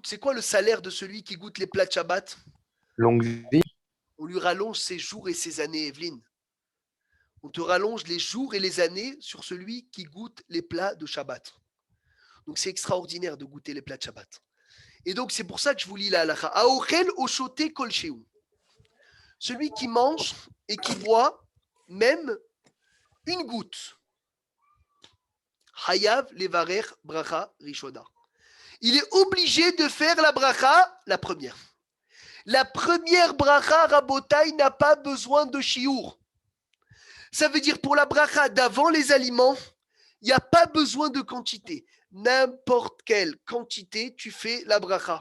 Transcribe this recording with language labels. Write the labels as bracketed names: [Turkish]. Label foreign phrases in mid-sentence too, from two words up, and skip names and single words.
[French] C'est quoi le salaire de celui qui goûte les plats de Shabbat? Longue vie. On lui rallonge ses jours et ses années, Evelyne. On te rallonge les jours et les années sur celui qui goûte les plats de Shabbat. Donc c'est extraordinaire de goûter les plats de Shabbat. Et donc c'est pour ça que je vous lis la halakha. [Hebrew] האוכל והשותה כל שהוא. [French] Celui qui mange et qui boit même une goutte. [Hebrew] חייב לברך ברכה ראשונה. [French] Il est obligé de faire la bracha, la première. La première bracha, Rabotai, n'a pas besoin de chiour. Ça veut dire pour la bracha d'avant les aliments, il n'y a pas besoin de quantité. N'importe quelle quantité, tu fais la bracha.